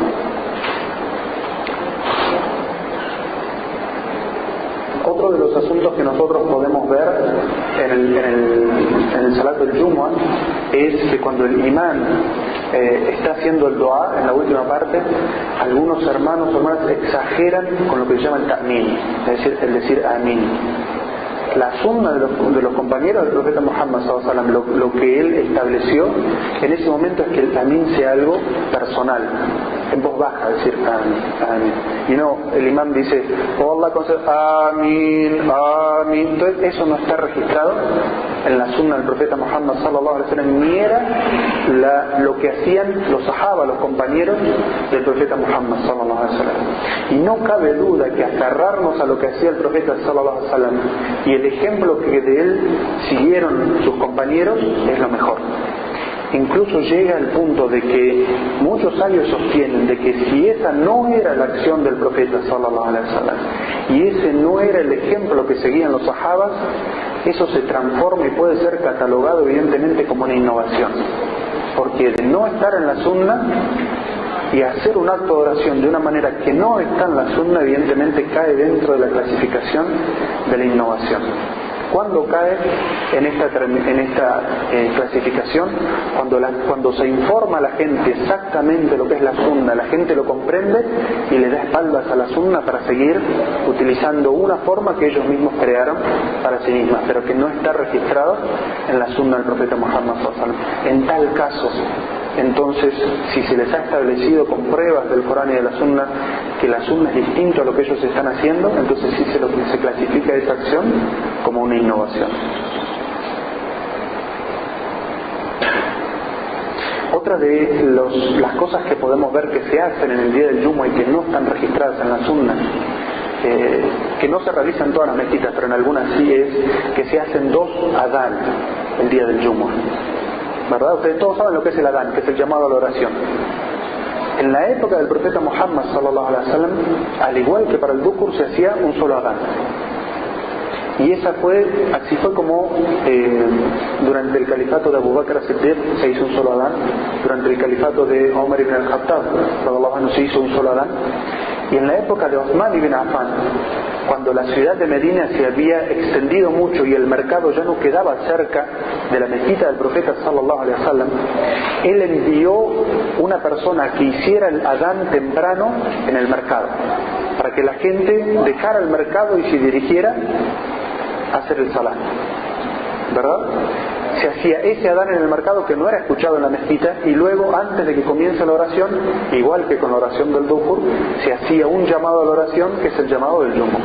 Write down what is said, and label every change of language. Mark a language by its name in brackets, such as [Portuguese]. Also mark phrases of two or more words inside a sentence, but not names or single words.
[Spanish] Otro de los asuntos que nosotros podemos ver en el Salat del Jumu'ah es que cuando el imán está haciendo el dua en la última parte, algunos hermanos o hermanas exageran con lo que se llama el ta'min, es decir amin. La sunna de los compañeros del profeta Muhammad [Arabic] صلى الله عليه وسلم, [Spanish] lo que él estableció en ese momento es que el amín sea algo personal, en voz baja, decir amín, amín. Y no, el imam dice, oh Allah concede, amín, amín. Entonces eso no está registrado en la sunna del profeta Muhammad [Arabic] صلى الله عليه وسلم, [Spanish] ni era lo que hacían los sahaba, los compañeros del profeta Muhammad [Arabic] صلى الله عليه وسلم. [Spanish] Y no cabe duda que aferrarnos a lo que hacía el profeta [Arabic] صلى الله عليه وسلم [Spanish] y el ejemplo que de él siguieron sus compañeros es lo mejor. Incluso llega al punto de que muchos sabios sostienen de que si esa no era la acción del profeta [Arabic] صلى الله عليه وسلم [Spanish] y ese no era el ejemplo que seguían los sahabas, eso se transforma y puede ser catalogado evidentemente como una innovación, porque de no estar en la sunna y hacer un acto de oración de una manera que no está en la sunna, evidentemente cae dentro de la clasificación de la innovación. ¿Cuándo cae en esta clasificación? Cuando se informa a la gente exactamente lo que es la sunna, la gente lo comprende y le da espaldas a la sunna para seguir utilizando una forma que ellos mismos crearon para sí mismas, pero que no está registrado en la sunna del profeta Muhammad [Arabic] صلى الله عليه وسلم. [Spanish] En tal caso, entonces, si se les ha establecido con pruebas del Corán y de la Sunna que la Sunna es distinto a lo que ellos están haciendo, entonces sí se clasifica esa acción como una innovación. Otra de las cosas que podemos ver que se hacen en el día del Jumu'ah y que no están registradas en la Sunna, que no se realizan en todas las mezquitas, pero en algunas sí, es que se hacen 2 adán el día del Jumu'ah. ¿Verdad? Ustedes todos saben lo que es el adán, que es el llamado a la oración. En la época del profeta Muhammad [Arabic] صلى الله عليه وسلم, [Spanish] al igual que para el dhukur, se hacía un solo adán. Y así fue como durante el califato de Abu Bakr as-Siddiq se hizo un solo adán, durante el califato de Umar ibn al-Khattab [Arabic] رضي الله عنه [Spanish] se hizo un solo adán, y en la época de Uthman ibn Affan, cuando la ciudad de Medina se había extendido mucho y el mercado ya no quedaba cerca de la mezquita del profeta [Arabic] صلى الله عليه وسلم, [Spanish] él envió una persona que hiciera el adán temprano en el mercado, para que la gente dejara el mercado y se dirigiera a hacer el salat, ¿verdad? Se hacía ese adán en el mercado que no era escuchado en la mezquita, y luego, antes de que comience la oración, igual que con la oración del dhukur, se hacía un llamado a la oración que es el llamado del Jumu'ah.